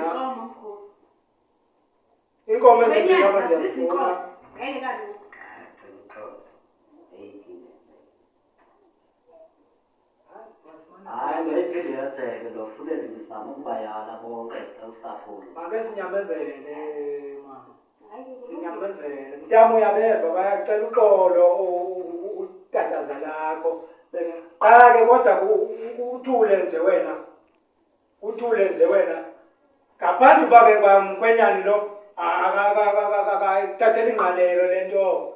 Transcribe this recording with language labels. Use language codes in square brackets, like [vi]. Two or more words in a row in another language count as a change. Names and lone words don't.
[xh] Nkosi. Inkomo ezimbini Wenyana apha masizikomo. ndiyazifuna. Ngeke kaloku. Sicela uxolo. Hayi ngeyiphinde yenzeke ndofunele ndizama ukubayala bonke usapho lu. Make sinyamezele mama. Sinyamezele. Mntama uyabeva bayacela uxolo utataza lakho. Qala ke kodwa uthule nje wena. Uthule nje wena. Ngaphandle uba ke kwamkhwenyani lo akathathela ingqalelo lento.